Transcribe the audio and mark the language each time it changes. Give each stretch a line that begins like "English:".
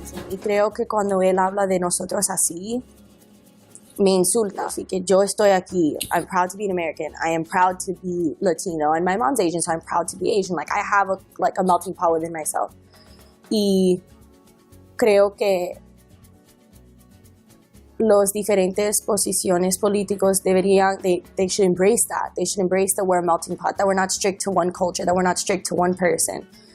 Spanish: Y creo que cuando él habla de nosotros así, me insulta. Así que yo estoy aquí.
English: I'm proud to be an American. I am proud to be Latino. And my mom's Asian, so I'm proud to be Asian. I have a melting pot within myself.
Spanish: Y creo que los diferentes posiciones políticos deberían,
English: they should embrace that. They should embrace that we're a melting pot, that we're not strict to one culture, that we're not strict to one person.